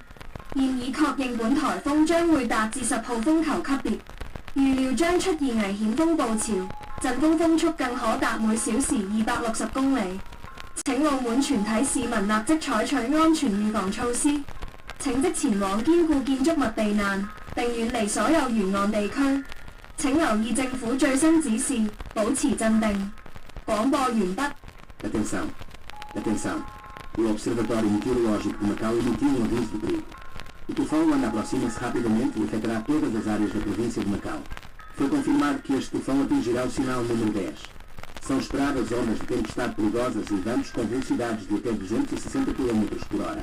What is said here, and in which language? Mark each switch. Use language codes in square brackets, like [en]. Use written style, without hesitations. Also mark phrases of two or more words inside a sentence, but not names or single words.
[yue] 現已確認本颱風將會達至10號風球級別，預料將出現危險風暴潮，陣風風速更可達每小時260公里。請澳門全體市民立即採取安全預防措施，請即前往堅固建築物避難，並遠離所有沿岸地區。請留意政府最新指示，保持鎮定。廣播完畢。 [pt] Atenção! Atenção! O Observatório Meteorológico de Macau emitiu um aviso de perigo. O tufão anda aproxima-se rapidamente e afetará todas as áreas da província de Macau. Foi confirmado que este tufão atingirá o sinal número 10. São esperadas ondas de tempestade perigosas e ventos com velocidades de até 260 km por hora.